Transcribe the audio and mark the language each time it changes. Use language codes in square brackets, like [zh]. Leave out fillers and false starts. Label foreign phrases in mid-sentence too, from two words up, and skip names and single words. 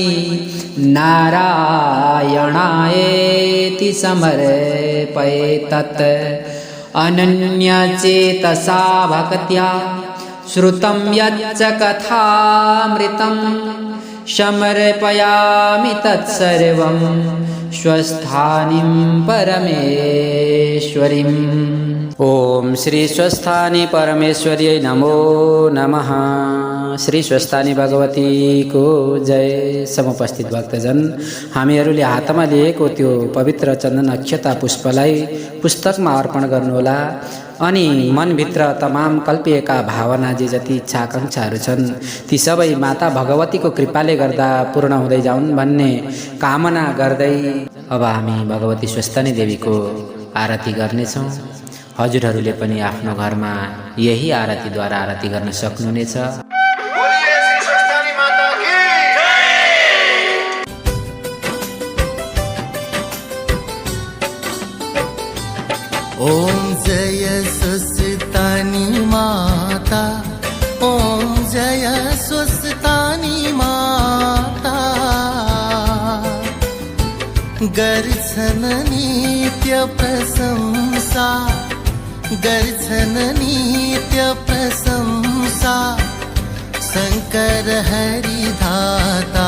[sa] नारायणायेति समर्पये तत् अनन्यचेतसा भक्त्या श्रुतं यच्च कथामृतं समर्पयामि तत्सर्वं स्वस्थानिं परमेश्वरीम्। ओम श्री स्वस्थानी परमेश्वर्यै नमो नमः। [ne] श्री स्वस्थानी भगवती को जय। समुपस्थित भक्तजन, हामीहरूले हातमा लिएको त्यो पवित्र चन्दन अक्षता पुष्पलाई पुस्तकमा अर्पण गर्नुहोला अनि मनभित्र तमाम कल्पिएका भावना जे जति इच्छा आकांक्षाहरू छन् ती सबै माता भगवतीको कृपाले गर्दा पूर्ण हुँदै जाउन् भन्ने कामना गर्दै अब हामी भगवती स्वस्थानी देवीको आरती गर्नेछौँ। हजुरहरूले पनि आफ्नो घरमा यही आरतीद्वारा आरती गर्न सक्नुहुनेछ। ओम जय स्वस्थानी माता, ओम जय स्वस्थानी माता। गर्छन् नित्य प्रशंसा, गर्छन् नित्य प्रशंसा शंकर हरि धाता।